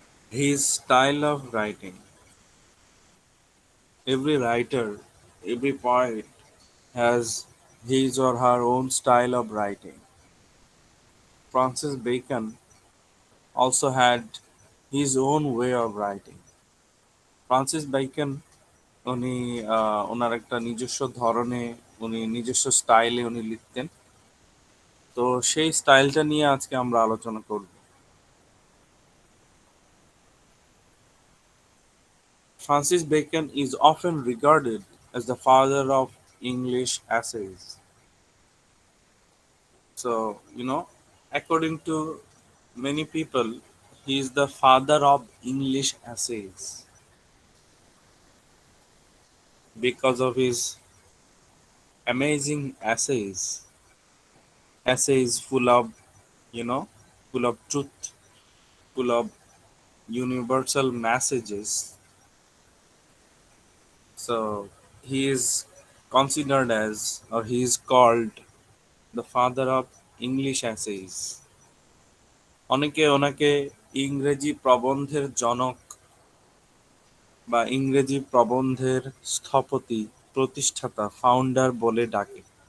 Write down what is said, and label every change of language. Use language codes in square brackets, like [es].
[en] His style of writing. Every writer, every poet has his or her own style of writing. Francis Bacon also had his own way of writing. [bn] Francis Bacon উনি ওনার একটা নিজস্ব ধরনে উনি নিজস্ব স্টাইলে উনি লিখতেন। তো সেই স্টাইলটা নিয়ে আজকে আমরা আলোচনা করব। [en] Francis Bacon is often regarded as the father of English essays. So, according to many people, he is the father of English essays because of his amazing essays full of, you know, full of truth, full of universal messages. So he is considered as, or he is called the father of English essays. [bn] অনেকে ওনাকে ইংরেজি প্রবন্ধের জনক বা ইংরেজি প্রবন্ধের স্থপতি, প্রতিষ্ঠাতা, ফাউন্ডার বলে ডাকে।